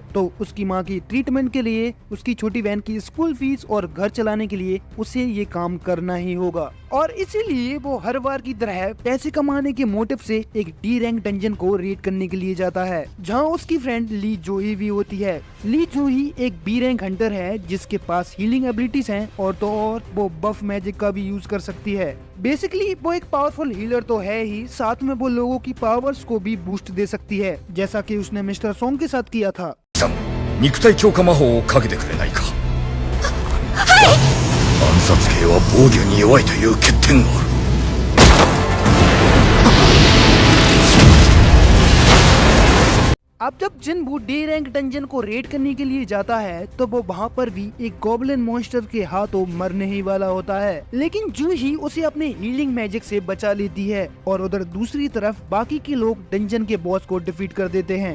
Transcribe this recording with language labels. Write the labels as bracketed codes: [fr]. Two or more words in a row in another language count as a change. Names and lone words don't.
[hi] तो उसकी माँ की ट्रीटमेंट के लिए, उसकी छोटी बहन की स्कूल फीस और घर चलाने के लिए उसे ये काम करना ही होगा, और इसीलिए वो हर बार की तरह पैसे कमाने के मोटिव से एक [en] D rank dungeon [hi] को रेड करने के लिए जाता है, जहां उसकी फ्रेंड ली जोही भी होती है। ली जोही एक [en] B rank hunter [hi] है जिसके पास [en] healing abilities [hi] हैं, और तो और वो [en] buff magic [hi] का भी यूज कर सकती है। बेसिकली वो एक [en] powerful healer [hi] तो है ही, साथ में वो लोगों की पावर्स को भी बूस्ट दे सकती है, जैसा कि उसने मिस्टर सॉन्ग के साथ किया था। [ja] 肉体強化魔法をかけてくれないか。はい。暗殺系は防御に弱いという欠点がある。 [hi] अब जब जिन्बू [en] D rank dungeon [hi] को रेड करने के लिए जाता है तो वो वहाँ पर भी एक [en] goblin monster [hi] के हाथों मरने ही वाला होता है, लेकिन जूही उसे अपने [en] healing magic [hi] से बचा लेती है, और उधर दूसरी तरफ बाकी के लोग डंजन के बॉस को डिफीट कर देते हैं।